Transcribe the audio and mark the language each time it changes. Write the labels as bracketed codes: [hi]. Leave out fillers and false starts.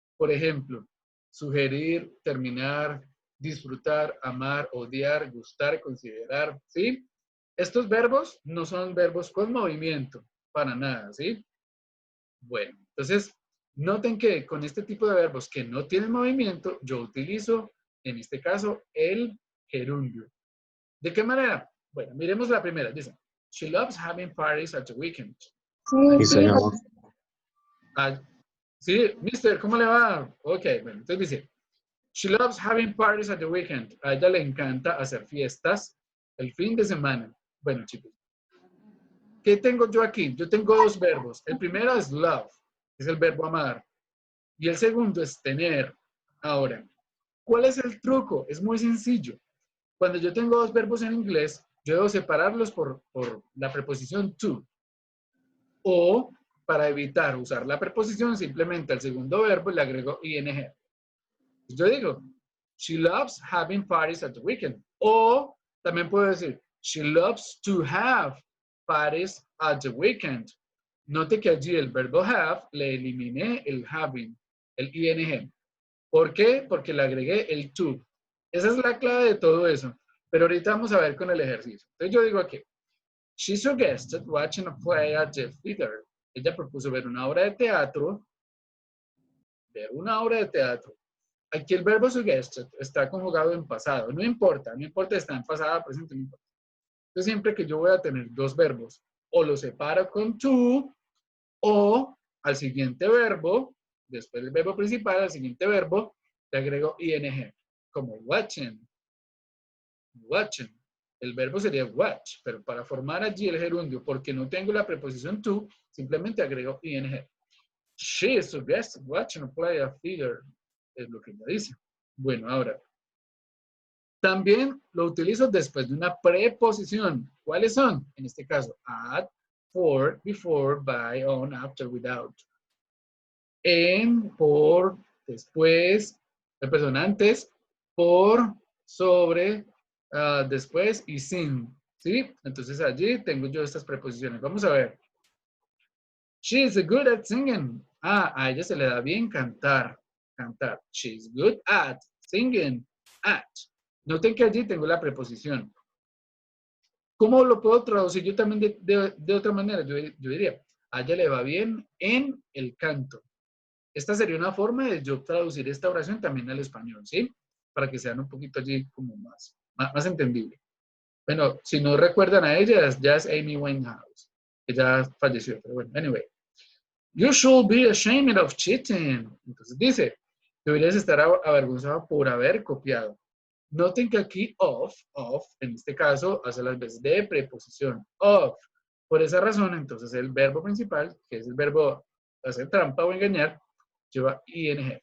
[es] Por ejemplo, sugerir, terminar, disfrutar, amar, odiar, gustar, considerar, ¿sí? Estos verbos no son verbos con movimiento, para nada, ¿sí? Bueno, entonces, noten que con este tipo de verbos que no tienen movimiento, yo utilizo, en este caso, el gerundio. ¿De qué manera? Bueno, miremos la primera. Dice, [en] she loves having parties at the weekend. [es] Sí, señor. Sí, mister, ¿cómo le va? Ok, bueno, entonces dice, [en] she loves having parties at the weekend. [es] A ella le encanta hacer fiestas el fin de semana. Bueno, chicos, ¿qué tengo yo aquí? Yo tengo dos verbos. El primero es love. es el verbo amar. Y el segundo es tener. Ahora, ¿cuál es el truco? Es muy sencillo. Cuando yo tengo dos verbos en inglés, yo debo separarlos por la preposición to. O, para evitar usar la preposición, simplemente al segundo verbo le agrego ing. Yo digo, [en] she loves having parties at the weekend. [es] O también puedo decir, [en] she loves to have parties at the weekend. [es] Note que allí el verbo have le eliminé el having, el ing. ¿Por qué? Porque le agregué el to. Esa es la clave de todo eso. Pero ahorita vamos a ver con el ejercicio. Entonces yo digo aquí, [en] she suggested watching a play at the theater. [es] Ella propuso ver una obra de teatro. Ver una obra de teatro. Aquí el verbo suggested está conjugado en pasado. No importa si está en pasado, presente, no importa. Entonces siempre que yo voy a tener dos verbos, o lo separo con to, o al siguiente verbo, después del verbo principal, al siguiente verbo, le agrego ing, como watching. Watching. El verbo sería watch, pero para formar allí el gerundio, porque no tengo la preposición to, simplemente agrego ing. [en] She suggested watching a play at theater. [es] Es lo que ella dice. Bueno, ahora, también lo utilizo después de una preposición. ¿Cuáles son? En este caso, [en] at, for, before, by, on, after, without. [es] En, por, después, perdón, antes, por, sobre, después y sin. ¿Sí? Entonces allí tengo yo estas preposiciones. Vamos a ver. [en] She is good at singing. [es] A ella se le da bien cantar. Cantar. [en] She is good at singing. [es] At. Noten que allí tengo la preposición. ¿Cómo lo puedo traducir yo también de otra manera? Yo diría, a ella le va bien en el canto. Esta sería una forma de yo traducir esta oración también al español, ¿sí? Para que sean un poquito allí como más entendible. Bueno, si no recuerdan a ella, ya es Amy Winehouse. Ella falleció, pero bueno, anyway. [en] You should be ashamed of cheating. [es] Entonces dice, deberías estar avergonzado por haber copiado. Noten que aquí of, en este caso, hace las veces de preposición. Of. Por esa razón, entonces el verbo principal, que es el verbo hacer trampa o engañar, lleva ing.